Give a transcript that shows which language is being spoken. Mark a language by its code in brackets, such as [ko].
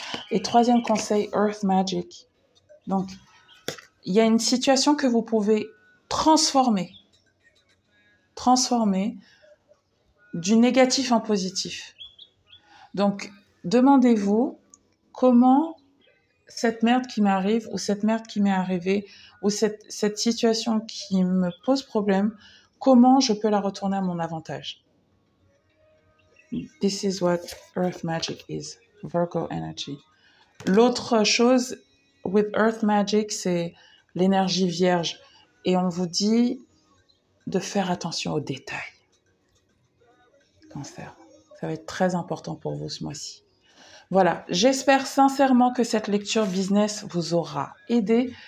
[fr] Et troisième conseil, Earth Magic. Donc, il y a une situation que vous pouvez transformer du négatif en positif. Donc, demandez-vous comment cette merde qui m'arrive ou cette merde qui m'est arrivée ou cette situation qui me pose problème, comment je peux la retourner à mon avantage. [en] This is what Earth Magic is, Virgo energy. [fr] L'autre chose with Earth Magic, c'est l'énergie vierge. Et on vous dit de faire attention aux détails. Cancer, ça va être très important pour vous ce mois-ci. Voilà, j'espère sincèrement que cette lecture business vous aura aidé.